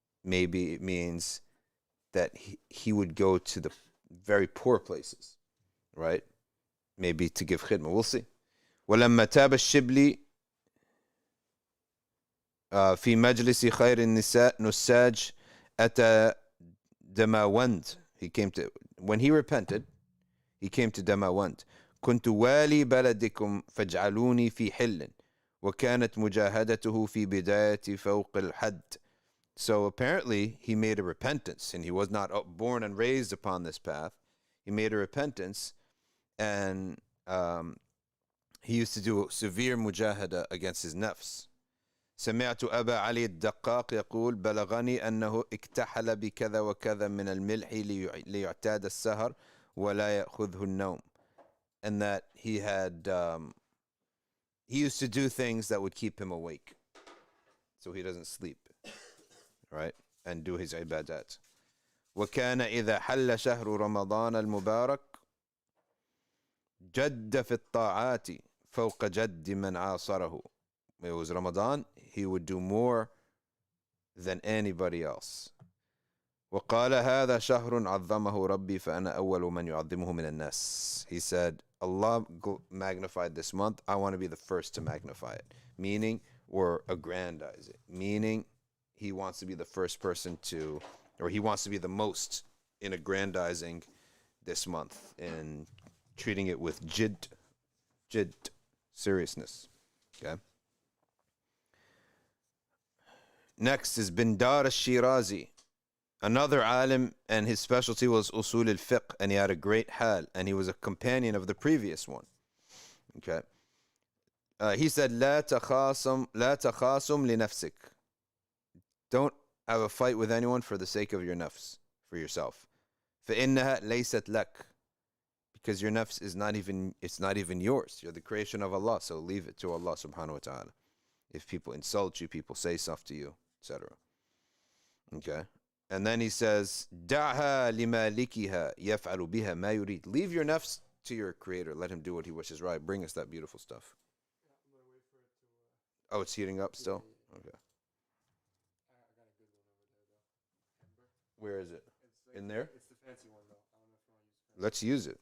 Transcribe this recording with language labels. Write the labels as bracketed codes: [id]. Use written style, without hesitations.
[en] Maybe it means that he would go to the very poor places, right? Maybe to give khidmah. We'll see. [ar] وَلَمَّا تَابَ الشِّبْلِ في مجلس خير النساء نساج أتى دماوند. [en] When he repented, he came to Damawand. [ar] كنت والي بلدكم فاجعلوني في حل وكانت مجاهدته في بداية فوق الحد. [en] So apparently he made a repentance, and he was not born and raised upon this path. He made a repentance, and he used to do severe mujahada against his nafs. [ar] سمعت أبا علي الدقاق يقول بلغني أنه اكتحل بكذا وكذا من الملح ليعتاد السهر ولا يأخذه النوم. [en] And that he used to do things that would keep him awake so he doesn't sleep, right? And do his ibadat. [ar] وكان إذا حل شهر رمضان المبارك جد في الطاعات فوق جد من عاصره. [en] It was Ramadan, he would do more than anybody else. [ar] وقال هذا شهر عظمه ربي فأنا أول من يعظمه من الناس. [en] He said, Allah magnified this month, I want to be the first to magnify it. Meaning, or aggrandize it. Meaning, he wants to be the first person to, or he wants to be the most in aggrandizing this month, in treating it with jidd, seriousness. Okay. Next is Bindar al-Shirazi, another alim, and his specialty was usul al-fiqh, and he had a great hal, and he was a companion of the previous one. Okay. He said, [ar] لا تخاصم لنفسك. [en] Don't have a fight with anyone for the sake of your nafs, for yourself. [ar] فإنها ليست لك. [en] Because your nafs is not even yours. You're the creation of Allah, so leave it to Allah subhanahu wa ta'ala. If people insult you, people say stuff to you, etc. Okay. And then he says, [ar] دعها لمالكها يفعل بها ما يريد. [en] Leave your nafs to your creator. Let him do what he wishes. Right. Bring us that beautiful stuff. Yeah, I'm gonna wait for it to. Oh, it's heating up still? Yeah. Okay. I got a good one over there though. Amber. Where is it? It's like, In there? It's the fancy one though. I don't know if you want to use it. Let's use it.